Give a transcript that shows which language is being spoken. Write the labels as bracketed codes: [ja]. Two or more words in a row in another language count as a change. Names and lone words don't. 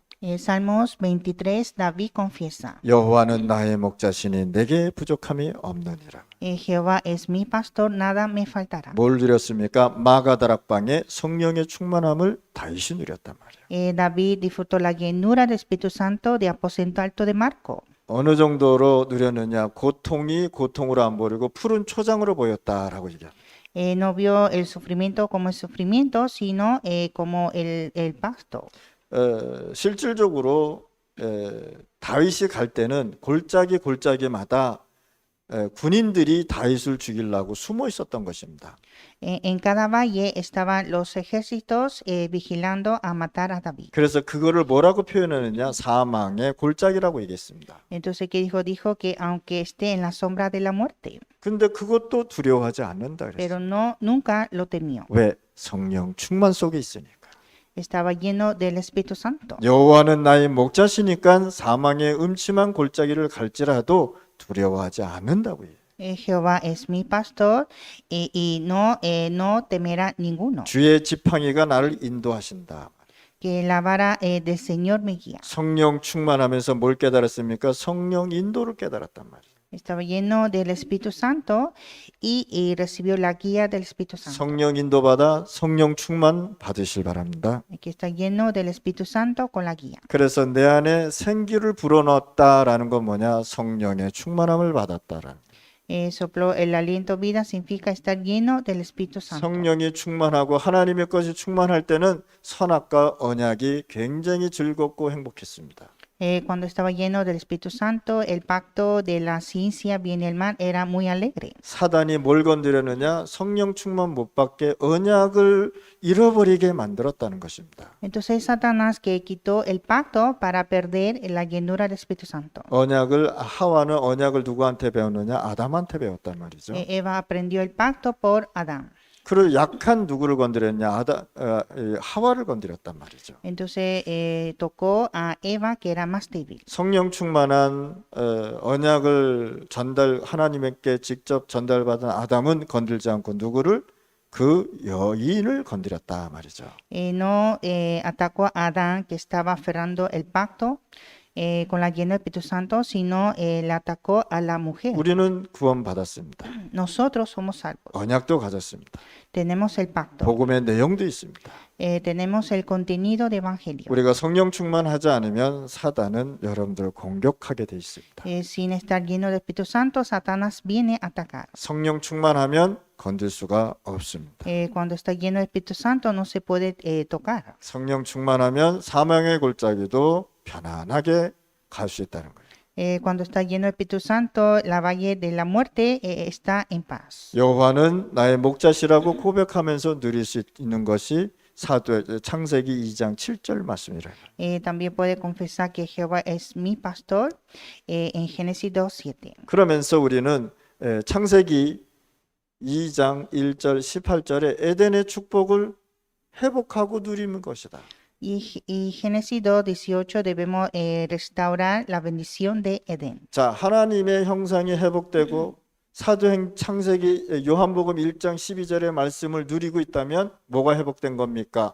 [es] Salmos 23, David confiesa. [ko] 여호와는 나의 목자시니 내게 부족함이 없느니라. [es] Jehová es mi pastor, nada me faltará. [ko] 뭘 누렸습니까? 마가다락방의 성령의 충만함을 다윗이 누렸단 말이에요. [es] David disfrutó la llenura del Espíritu Santo de aposento alto de Marcos. [ko] 어느 정도로 누렸느냐? 고통이 고통으로 안 보이고 푸른 초장으로 보였다라고 얘기합니다. [es] No vio el sufrimiento como el sufrimiento, sino como el pasto. [ko] 실질적으로 다윗이 갈 때는 골짜기마다 군인들이 다윗을 죽이려고 숨어 있었던 것입니다. [es] En cada valle estaban los ejércitos vigilando a matar a David. [ko] 그래서 그거를 뭐라고 표현하느냐? 사망의 골짜기라고 얘기했습니다. [es] Entonces, ¿qué dijo? Dijo que aunque esté en la sombra de la muerte, [ko] 근데 그것도 두려워하지 않는다 pero 그랬어요. [es] no, nunca lo temió. [ko] 왜? 성령 충만 속에 있으니까. [es] Estaba lleno del Espíritu Santo. [ko] 여호와는 나의 목자시니까 사망의 음침한 골짜기를 갈지라도 두려워하지 않는다고 해요. [es] Jehová es mi pastor y no temerá ninguno. [ko] 주의 지팡이가 나를 인도하신다. [es] Que la vara del Señor me guía. [ko] 성령 충만하면서 뭘 깨달았습니까? 성령 인도를 깨달았단 말이에요. [es] Estaba lleno del Espíritu Santo y recibió la guía del Espíritu Santo. [ko] 성령 인도받아 성령 충만 받으실 바랍니다. [es] Que está lleno del Espíritu Santo con la guía. [ko] 그래서 내 안에 생기를 불어넣었다라는 건 뭐냐? 성령의 충만함을 받았다라는. [es] Sopló el aliento vida significa estar lleno del Espíritu Santo. [ko] 성령이 충만하고 하나님의 것이 충만할 때는 선악과 언약이 굉장히 즐겁고 행복했습니다. [es] Cuando estaba lleno del Espíritu Santo, el pacto de la ciencia, bien y el mal era muy alegre. [ko] 사단이 뭘 건드렸느냐? 성령 충만 못 받게 언약을 잃어버리게 만들었다는 것입니다. [es] Entonces Satanás que quitó el pacto para perder la llenura del Espíritu Santo. [ko] 하와는 언약을 누구한테 배웠느냐? 아담한테 배웠단 말이죠. [es] Eva aprendió el pacto por Adán. [ko] 그리고 약한 누구를 건드렸냐? 하와를 건드렸단 말이죠. [es] Entonces tocó a Eva que era más débil. [ko] 성령 충만한 언약을 하나님께 직접 전달받은 아담은 건들지 않고 누구를? 그 여인을 건드렸다 말이죠. [es] No atacó a Adán que estaba aferrando el pacto con la llena del Espíritu Santo, sino le atacó a la mujer. [ko] 우리는 구원받았습니다. [es] Nosotros somos salvos. [ko] 언약도 가졌습니다. [es] Tenemos el pacto. [ko] 복음의 내용도 있습니다. [es] Tenemos el contenido de evangelio. [ko] 우리가 성령 충만하지 않으면 사단은 여러분들을 공격하게 돼 있습니다. [es] Sin estar lleno del Espíritu Santo, Satanás viene a atacar. [ko] 성령 충만하면 건들 수가 없습니다. [es] Cuando está lleno del Espíritu Santo no se puede tocar. [ko] 성령 충만하면 사망의 골짜기도 편안하게 갈 수 있다는 거예요. [es] Cuando está lleno del Espíritu Santo, la valle de la muerte está en paz. [ko] 여호와는 나의 목자시라고 고백하면서 누릴 수 있는 것이 창세기 2장 7절 말씀이래요. [es] También puede confesar que Jehová es mi pastor en Génesis 2:7. [ko] 그러면서 우리는 창세기 2장 1절 18절에 에덴의 축복을 회복하고 누리는 것이다. [es] Y Génesis 2:18 debemos restaurar la bendición de Edén. [ko] 자, 하나님의 형상이 회복되고 창세기 요한복음 1장 12절의 말씀을 누리고 있다면 뭐가 회복된 겁니까?